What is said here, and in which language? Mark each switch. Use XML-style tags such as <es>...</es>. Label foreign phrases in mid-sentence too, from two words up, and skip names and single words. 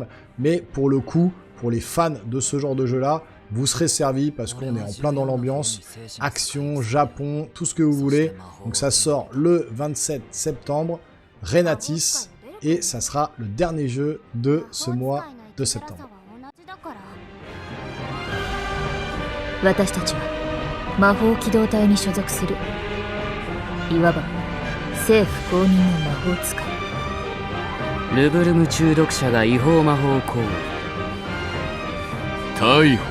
<fr>Mais pour le coup, pour les fans de ce genre de jeu-là, vous serez servis parce qu'on est en plein dans l'ambiance, action, Japon, tout ce que vous voulez. Donc ça sort le 27 septembre, Renatis, et ça sera le dernier jeu de ce mois de septembre.</fr> <ja>私たちは魔法機動隊に所属するいわば政府公認の魔法使い。ルブルム中毒者が違法魔法行為。逮捕。</ja>